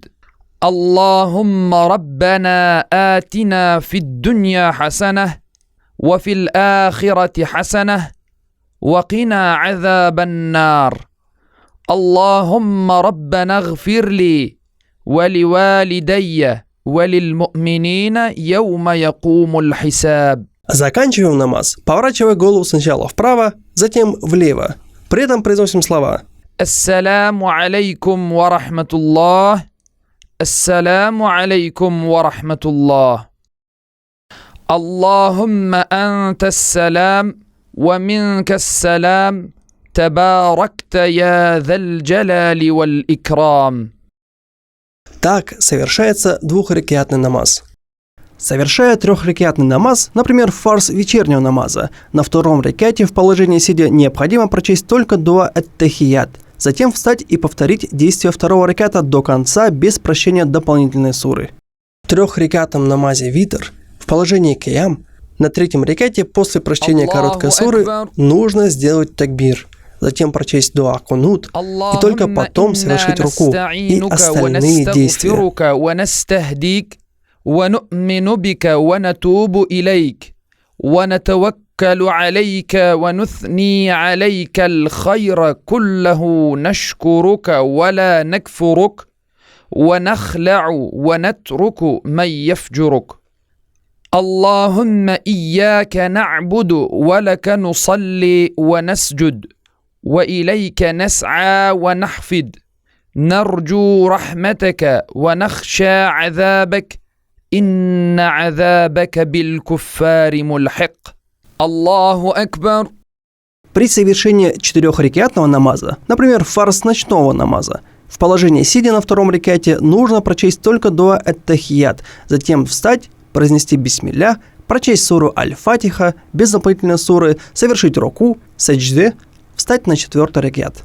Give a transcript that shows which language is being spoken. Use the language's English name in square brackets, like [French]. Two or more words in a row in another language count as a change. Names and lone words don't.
[Arabic] اللهم ربنا آتنا في الدنيا حسنة وفي الآخرة حسنة وقنا عذاب النار. اللهم ربنا اغفر لي ولوالدي وللمؤمنين يوم يقوم الحساب. [Russian] Заканчиваем намаз, поворачивая голову сначала вправо, затем влево. При этом произносим слова: [Arabic] السلام عليكم ورحمة الله السلام عليكم ورحمة الله. اللهم أنت السلام ومنك السلام تباركت يا ذا الجلال والإكرام. [Russian] Так совершается двухракятный намаз. Совершая трехракятный намаз, например, фарз вечернего намаза, на втором ракяте в положении сидя необходимо прочесть только дуа ат-тахият, затем встать и повторить действие второго ракята до конца без прочтения дополнительной суры. В трехракятном намазе витр в положении киям на третьем ракяте после прочтения короткой суры нужно сделать такбир, затем прочесть дуа кунут и только потом совершить руку и остальные действия. [Arabic] ونؤمن بك ونتوب إليك ونتوكل عليك ونثني عليك الخير كله نشكرك ولا نكفرك ونخلع ونترك من يفجرك. اللهم إياك نعبد ولك نصلي ونسجد وإليك نسعى ونحفد نرجو رحمتك ونخشى عذابك إن عذابك بالكفار ملحق. الله أكبر. [Russian] При совершении четырехракятного намаза, например, фарз ночного намаза, в положении сидя на втором ракяте нужно прочесть только дуа ат-тахият, затем встать, произнести бисмилля, прочесть суру аль-фатиха без дополнительной суры, совершить руку, саджде, встать на четвертый ракят.